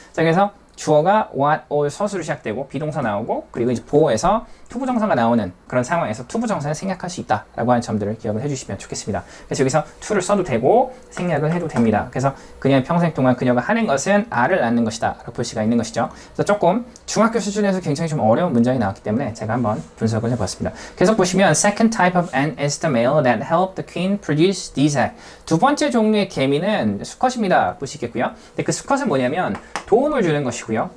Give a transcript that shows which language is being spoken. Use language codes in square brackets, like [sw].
[ko] 자, 그래서 주어가 what, all 서수로 시작되고 비동사 나오고 그리고 이제 보어에서 투부정사가 나오는 그런 상황에서 투부정사는 생략할 수 있다라고 하는 점들을 기억을 해주시면 좋겠습니다. 그래서 여기서 to를 써도 되고 생략을 해도 됩니다. 그래서 그녀의 평생 동안 그녀가 하는 것은 알을 낳는 것이다 라고 볼 수가 있는 것이죠. 그래서 조금 중학교 수준에서 굉장히 좀 어려운 문장이 나왔기 때문에 제가 한번 분석을 해봤습니다. 계속 보시면 [en] second type of ant is the male that helped the queen produce these eggs. [ko] 두 번째 종류의 개미는 수컷입니다. 볼 수 있겠고요. 근데 그 수컷은 뭐냐면 도움을 주는 것이고요.